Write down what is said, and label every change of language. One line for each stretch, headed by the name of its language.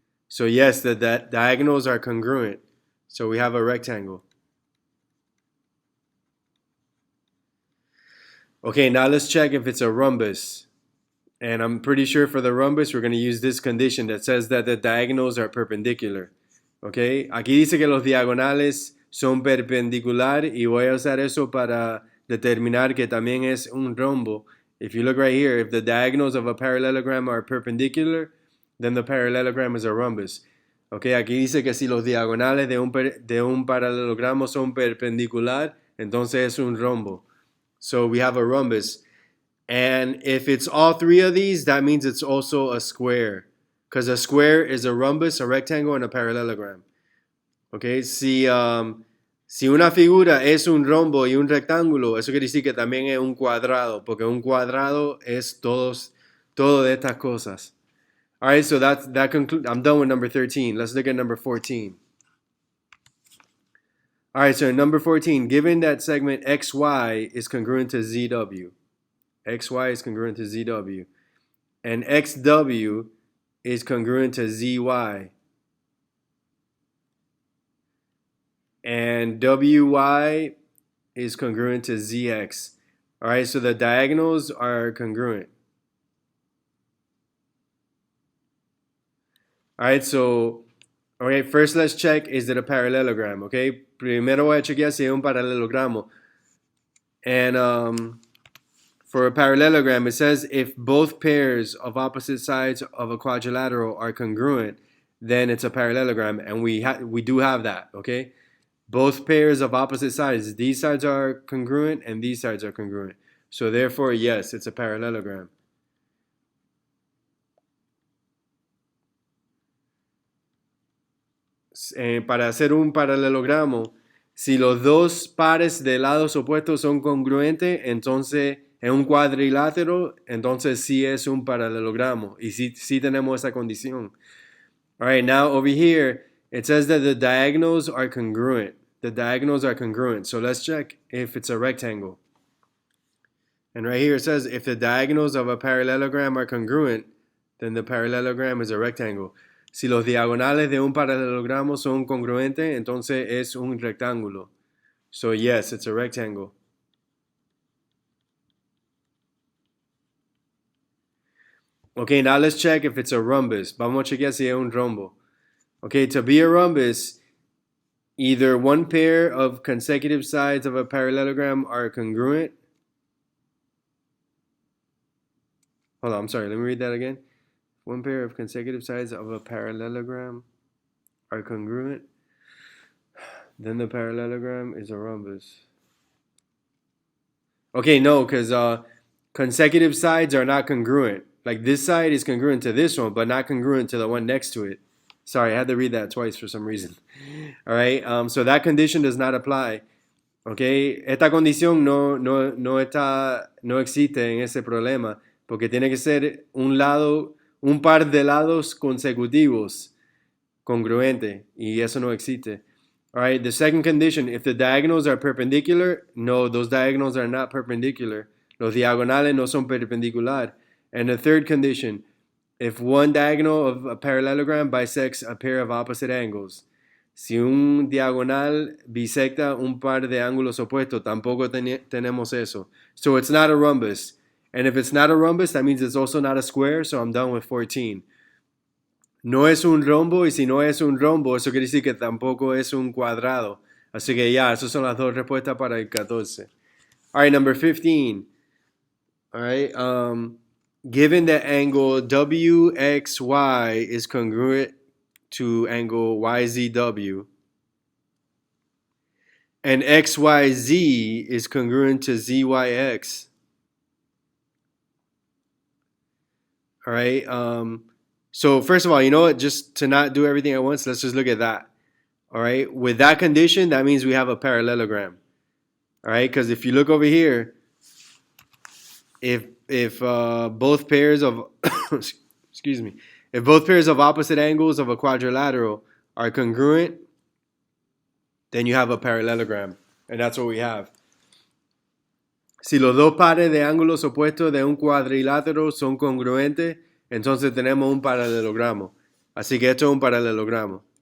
English: So yes, the diagonals are congruent. So we have a rectangle. Okay, now let's check if it's a rhombus. And I'm pretty sure for the rhombus, we're going to use this condition that says that the diagonals are perpendicular.
Spanish: Okay, aquí dice que los diagonales son perpendicular y voy a usar eso para determinar que también es un rombo.
English: If you look right here, if the diagonals of a parallelogram are perpendicular, then the parallelogram is a rhombus.
Spanish: Okay, aquí dice que si los diagonales de un paralelogramo son perpendicular, entonces es un rombo.
English: So we have a rhombus. And if it's all three of these, that means it's also a square. Because a square is a rhombus, a rectangle, and a parallelogram. Okay,
Spanish: si Si una figura es un rombo y un rectángulo, eso quiere decir que también es un cuadrado, porque un cuadrado es todo de estas cosas.
English: All right, so that concludes. I'm done with number 13. Let's look at number 14. All right, so in number 14, given that segment XY is congruent to ZW, XY is congruent to ZW, and XW is congruent to ZY, and WY is congruent to ZX. All right, so the diagonals are congruent. All right, so, okay, first let's check, is it a parallelogram, okay? Primero voy a chequear si es un paralelogramo. And for a parallelogram, it says if both pairs of opposite sides of a quadrilateral are congruent, then it's a parallelogram, and we do have that, okay? Both pairs of opposite sides, these sides are congruent and these sides are congruent. So therefore, yes, it's a parallelogram.
Spanish: Para hacer un paralelogramo, si los dos pares de lados opuestos son congruentes, entonces en un cuadrilátero, entonces sí es un paralelogramo. Y sí tenemos esa condición.
English: All right, now over here, it says that the diagonals are congruent. The diagonals are congruent. So let's check if it's a rectangle. And right here it says if the diagonals of a parallelogram are congruent, then the parallelogram is a rectangle.
Spanish: Si los diagonales de un paralelogramo son congruentes, entonces es un rectángulo.
English: So yes, it's a rectangle. Okay, now let's check if it's a rhombus.
Spanish: Vamos a chequear si es un rombo.
English: Okay, to be a rhombus, either one pair of consecutive sides of a parallelogram are congruent. Hold on, I'm sorry, let me read that again. One pair of consecutive sides of a parallelogram are congruent, then the parallelogram is a rhombus. Okay, no, because consecutive sides are not congruent. Like this side is congruent to this one, but not congruent to the one next to it. Sorry, I had to read that twice for some reason. All right, so that condition does not apply. Okay, esta condición no existe en ese problema, porque tiene que ser un par de lados consecutivos congruente, y eso no existe. All right, the second condition, if the diagonals are perpendicular, no, those diagonals are not perpendicular.
Spanish: Los diagonales no son perpendicular.
English: And the third condition, if one diagonal of a parallelogram bisects a pair of opposite angles.
Spanish: Si un diagonal bisecta un par de ángulos opuestos, tampoco tenemos eso.
English: So it's not a rhombus. And if it's not a rhombus, that means it's also not a square, so I'm done with 14.
Spanish: No es un rombo, y si no es un rombo, eso quiere decir que tampoco es un cuadrado. Así que ya, esas son las dos respuestas para el 14.
English: All right, number 15. All right, given that angle WXY is congruent to angle YZW, and XYZ is congruent to ZYX. All right, so first of all, you know what? Just to not do everything at once, let's just look at that. All right, with that condition, that means we have a parallelogram. All right, because if you look over here, if both pairs of excuse me, if both pairs of opposite angles of a quadrilateral are congruent, then you have a parallelogram, and that's what we have.
Spanish: Si los dos pares de ángulos opuestos de un cuadrilátero son congruentes, entonces tenemos un paralelogramo. Así que esto es un paralelogramo.